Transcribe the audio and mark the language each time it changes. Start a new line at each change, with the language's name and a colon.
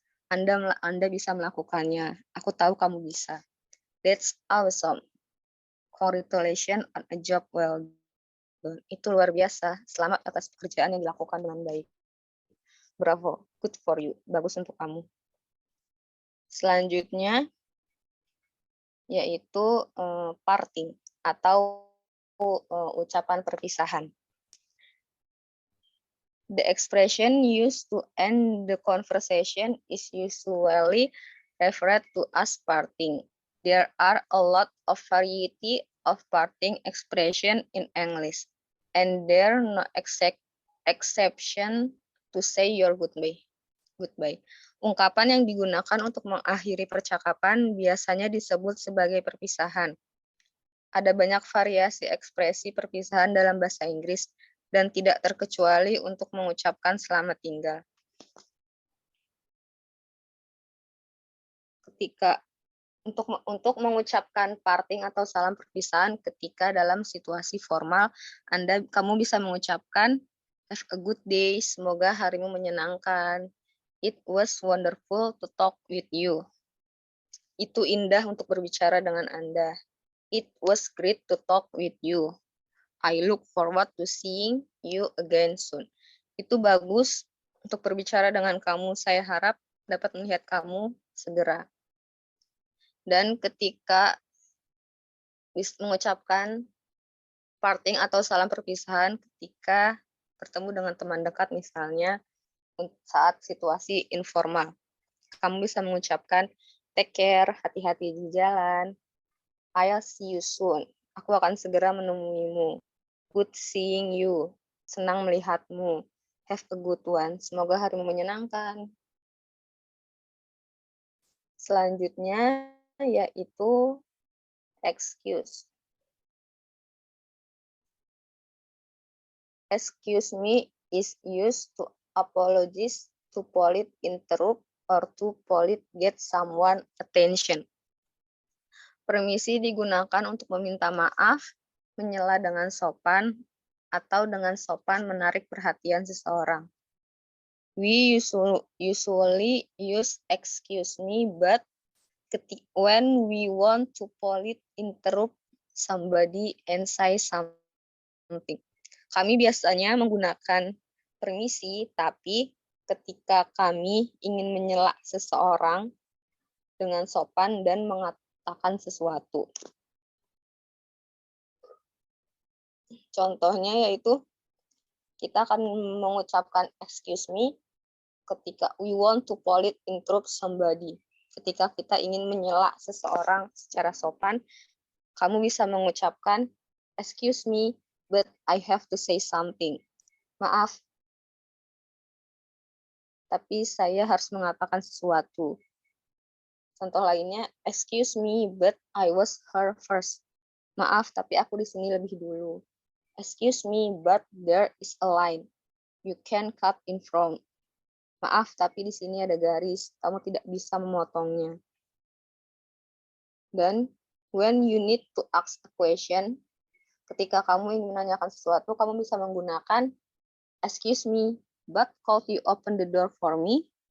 Indonesian: Anda bisa melakukannya. Aku tahu kamu bisa.
English: That's awesome. Congratulations on a job well done.
Indonesian: Itu luar biasa. Selamat atas pekerjaan yang dilakukan dengan baik.
English: Bravo. Good for you.
Indonesian: Bagus untuk kamu. Selanjutnya yaitu parting atau ucapan perpisahan.
English: The expression used to end the conversation is usually referred to as parting. There are a lot of variety of parting expression in English, and there are no exception to say your goodbye.
Indonesian: Ungkapan yang digunakan untuk mengakhiri percakapan biasanya disebut sebagai perpisahan. Ada banyak variasi ekspresi perpisahan dalam bahasa Inggris, dan tidak terkecuali untuk mengucapkan selamat tinggal. Untuk mengucapkan parting atau salam perpisahan ketika dalam situasi formal, kamu bisa mengucapkan
English: have a good day,
Indonesian: semoga harimu menyenangkan.
English: It was wonderful to talk with you.
Indonesian: Itu indah untuk berbicara dengan Anda.
English: It was great to talk with you. I look forward to seeing you again soon.
Indonesian: Itu bagus untuk berbicara dengan kamu. Saya harap dapat melihat kamu segera. Dan ketika mengucapkan parting atau salam perpisahan ketika bertemu dengan teman dekat misalnya saat situasi informal, kamu bisa mengucapkan
English: take care,
Indonesian: hati-hati di jalan.
English: I'll see you soon.
Indonesian: Aku akan segera menemuimu.
English: Good seeing you.
Indonesian: Senang melihatmu.
English: Have a good one.
Indonesian: Semoga harimu menyenangkan. Selanjutnya yaitu excuse.
English: Excuse me is used to apologize, to polite interrupt, or to polite get someone attention.
Indonesian: Permisi digunakan untuk meminta maaf, menyela dengan sopan, atau dengan sopan menarik perhatian seseorang.
English: We usually use excuse me, but when we want to politely interrupt somebody and say something.
Indonesian: Kami biasanya menggunakan permisi, tapi ketika kami ingin menyela seseorang dengan sopan dan mengatakan sesuatu. Contohnya yaitu kita akan mengucapkan excuse me ketika
English: we want to politely interrupt somebody.
Indonesian: Ketika kita ingin menyela seseorang secara sopan, kamu bisa mengucapkan
English: excuse me, but I have to say something.
Indonesian: Maaf, tapi saya harus mengatakan sesuatu. Contoh lainnya,
English: excuse me, but I was here first.
Indonesian: Maaf, tapi aku di sini lebih dulu.
English: Excuse me, but there is a line. You can cut in front.
Indonesian: Maaf, tapi di sini ada garis. Kamu tidak bisa memotongnya.
English: Dan when you need to ask a question,
Indonesian: ketika kamu ingin menanyakan sesuatu, kamu bisa menggunakan
English: excuse me, but could you open the door for me?